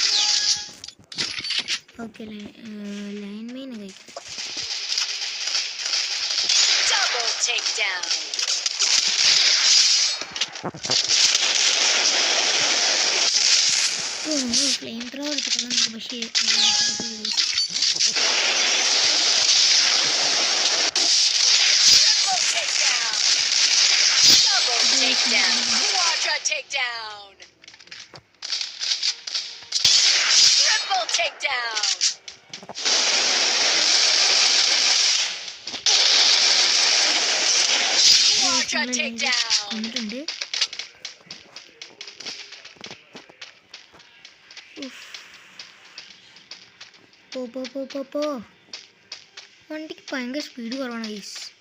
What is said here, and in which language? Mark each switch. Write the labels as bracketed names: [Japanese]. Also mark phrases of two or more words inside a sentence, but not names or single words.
[Malayalam] ഓക്കെ, [English] line main [Malayalam] കഴിക്കാം. നമ്മൾ [English] flame throw [Malayalam] എടുത്തിട്ടുള്ള നമുക്ക് പക്ഷേ [English] Quadra takedown. Triple takedown. Quadra takedown. [Malayalam] കൊണ്ടിട്ടുണ്ട്. പോ വണ്ടിക്ക് ഭയങ്കര സ്പീഡ് കുറവാണ് ഗൈസ്.